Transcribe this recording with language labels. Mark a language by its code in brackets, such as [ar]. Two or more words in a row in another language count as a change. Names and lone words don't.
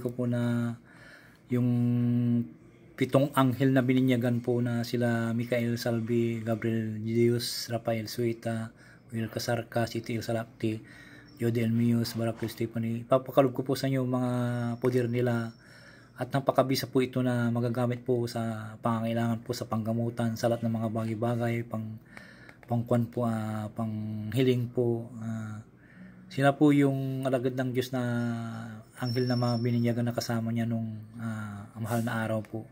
[tl] ko po na yung 7 anghel na bininyagan po, na sila Michael Salvi, Gabriel Dios, Rafael Suita, Will Casarca, Siti El Salapti, Jody Elmios, Barakil Stephanie. Ipapakalog ko po sa inyo mga poder nila, at napakabisa po ito na magagamit po sa pangangailangan po sa panggamutan, sa lahat ng mga bagay-bagay, pangkuan po, panghiling po. Sila po yung alagad ng Diyos na anghel na bininyagan na kasama niya nung mahal na araw po.